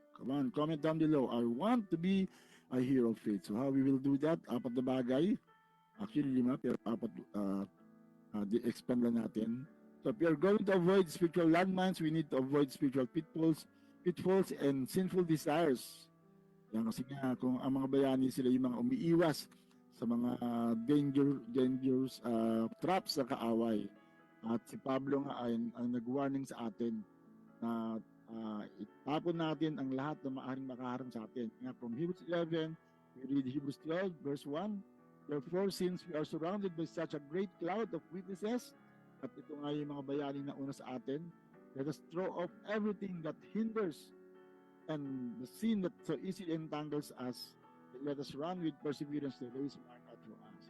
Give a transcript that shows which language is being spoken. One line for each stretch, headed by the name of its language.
English: Come on, comment down below. I want to be a hero of faith. So how we will do that?
Filipino: Apat na bagay. Actually, 5, pero apat expand lang natin.
English: So if we are going to avoid spiritual landmines, we need to avoid spiritual pitfalls and sinful desires.
Filipino: Yan, kasi nga, kung ang mga bayani sila yung mga umiiwas sa mga dangerous traps sa kaaway. At si Pablo nga ay ang nag-warning sa atin na itapon natin ang lahat na maaaring makaharang sa atin.
English: Nga, from Hebrews 11, we read Hebrews 12, verse 1, therefore, since we are surrounded by such a great cloud of witnesses,
Filipino: at ito nga yung mga bayani na una sa atin,
English: let us throw off everything that hinders and the sin that so easily entangles us, and let us run with perseverance the race marked out for us.